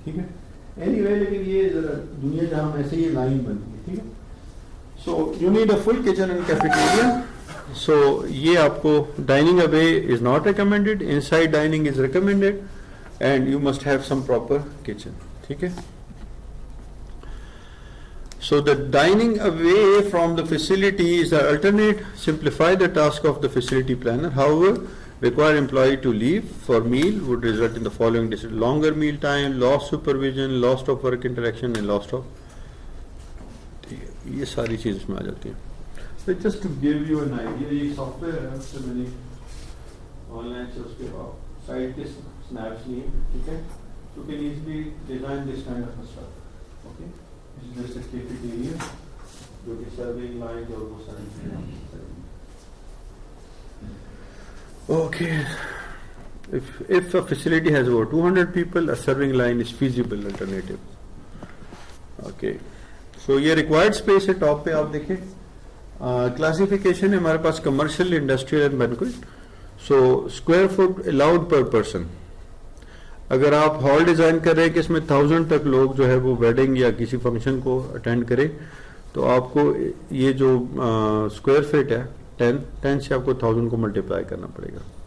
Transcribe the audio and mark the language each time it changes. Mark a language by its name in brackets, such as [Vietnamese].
[Urdu] ٹھیک ہے, any way, لیکن یہ ذرا دنیا جہاں ایسے یہ لائن بنتی ہے. [English] ٹھیک ہے, so you need a full kitchen and cafeteria. So [Urdu] یہ آپ کو [English] Dining away is not recommended, inside dining is recommended, and you must have some proper kitchen. ٹھیک ہے, so the dining away from the facility is the alternate. Simplify the task of the facility planner. However, require employee to leave for meal would result in the following: longer meal time, lost supervision, loss of work interaction, and loss of. [Urdu] یہ ساری چیز اس میں آ جاتی ہیں. [English] So just to give you an idea, [Urdu] یہ soft where ہے, اس سے میں نے آن لائن سے اس کے سائٹ کے سنیپس لیے. [English] ٹھیک ہے, you can easily design this kind of a stuff. Okay, this is just a cafeteria [Urdu] جو کہ سرونگ لائن اور وہ ساری چیزیں. [English] Okay. If a facility has over 200 people, a serving line is feasible alternative. Okay. [Urdu] So یہ required space ہے. Top پہ آپ دیکھیں کلاسیفیکیشن ہے ہمارے پاس commercial, industrial and banquet. [English] سو square feet allowed per person. [Urdu] اگر آپ ہال ڈیزائن کر رہے ہیں کہ اس میں 1000 تک لوگ جو ہے وہ ویڈنگ یا کسی فنکشن کو اٹینڈ کریں, تو آپ کو یہ جو اسکوائر فٹ ہے 10 سے آپ کو 1000 کو ملٹیپلائی کرنا پڑے گا.